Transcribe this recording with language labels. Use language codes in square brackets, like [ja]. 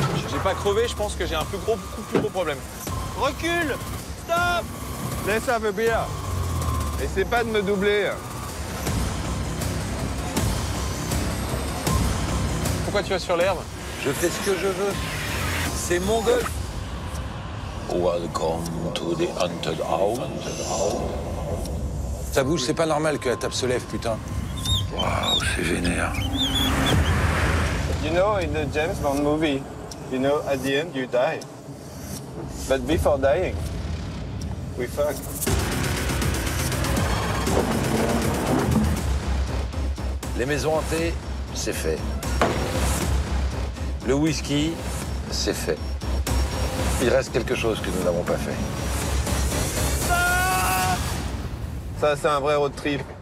[fr] J'ai pas crevé, je pense que j'ai un beaucoup plus gros problème. Recule! Stop! Laisse [en] have a beer. [fr] Essaie pas de me doubler. Pourquoi tu vas sur l'herbe? Je fais ce que je veux. C'est mon golf. [en] Welcome to the haunted house. [fr] Ça bouge, c'est pas normal que la table se lève, putain. Waouh, c'est vénère. [en] You know, in the James Bond movie, you know, at the end, you die. But before dying, we fuck. [fr] Les maisons hantées, c'est fait. Le whisky, c'est fait. Il reste quelque chose que nous n'avons pas fait. Ça, c'est un vrai road trip.